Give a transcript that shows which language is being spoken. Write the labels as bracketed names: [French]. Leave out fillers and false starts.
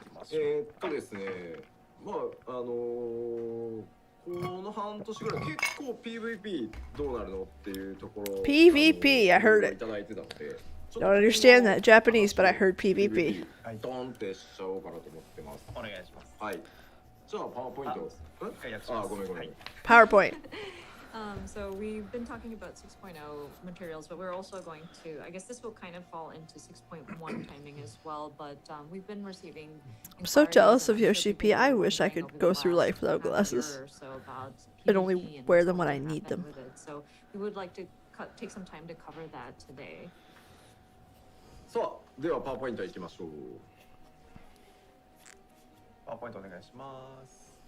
[Japanese] ですね、まあこの半年ぐらい結構 PVP どうなるのっていうところ [English] PVP, I heard it. Don't understand that Japanese, but I heard PVP. [Japanese] ドンってしちゃおうかなと思ってます。お願いします。はい。じゃあパワーポイント。あ、ごめんごめん。 [English] PowerPoint. So we've been talking about 6.0 materials, but we're also going to, I guess this will kind of fall into 6.1 timing as well, but we've been receiving... I'm so jealous of Yoshi P. I wish I could go through life without glasses. And only wear them when I need them. So we would like to take some time to cover that today. [Japanese] さあ、ではパワーポイントいきましょう。パワーポイントお願いします。